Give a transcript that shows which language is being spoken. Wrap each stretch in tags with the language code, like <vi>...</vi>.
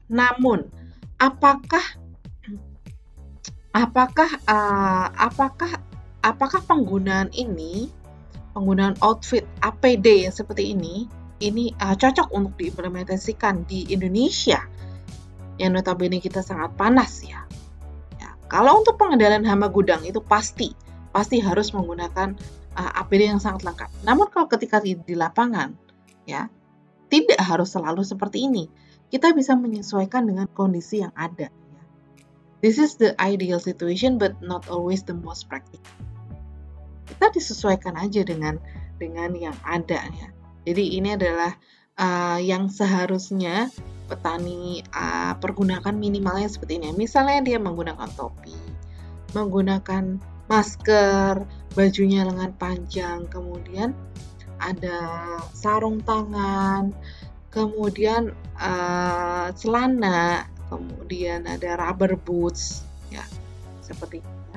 <id>Namun apakah penggunaan outfit APD yang seperti ini cocok untuk diimplementasikan di Indonesia yang notabene kita sangat panas ya. Kalau untuk pengendalian hama gudang itu pasti harus menggunakan APD yang sangat lengkap. Namun kalau ketika di lapangan ya, tidak harus selalu seperti ini. Kita bisa menyesuaikan dengan kondisi yang ada ya.</id> <en>This is the ideal situation but not always the most practical.</en> <id>Kita disesuaikan aja dengan yang ada ya. Jadi ini adalah yang seharusnya petani pergunakan minimalnya seperti ini. Misalnya dia menggunakan topi, menggunakan masker, bajunya lengan panjang, kemudian ada sarung tangan, kemudian celana, kemudian ada rubber boots, ya seperti itu.</id>